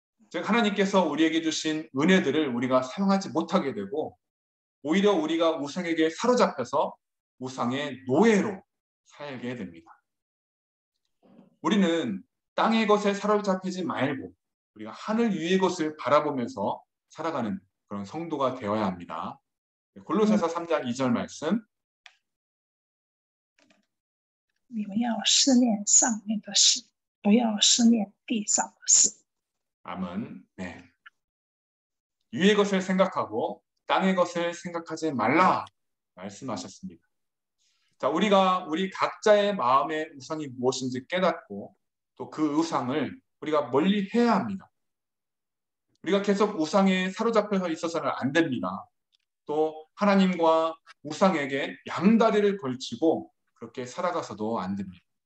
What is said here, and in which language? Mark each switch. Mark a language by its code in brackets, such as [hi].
[ko] 즉 하나님께서 우리에게 주신 은혜들을 우리가 사용하지 못하게 되고 오히려 우리가 우상에게 사로잡혀서 우상의 노예로 살게 됩니다. 우리는 땅의 것에 사로잡히지 말고 우리가 하늘 위의 것을 바라보면서 살아가는 그런 성도가 되어야 합니다. 골로새서 3장 2절 말씀. [zh] 你们要思念上面的事，不要思念地上的事。 [ko] 아멘. 네. 위의 것을 생각하고 땅의 것을 생각하지 말라 말씀하셨습니다. 자, 우리 각자의 마음의 우상이 무엇인지 깨닫고 또 그 우상을 우리가 멀리 해야 합니다. 우리가 계속 우상에 사로잡혀 있어서는 안 됩니다. 또 하나님과 우상에게 양다리를 걸치고 그렇게 살아가서도 안 됩니다.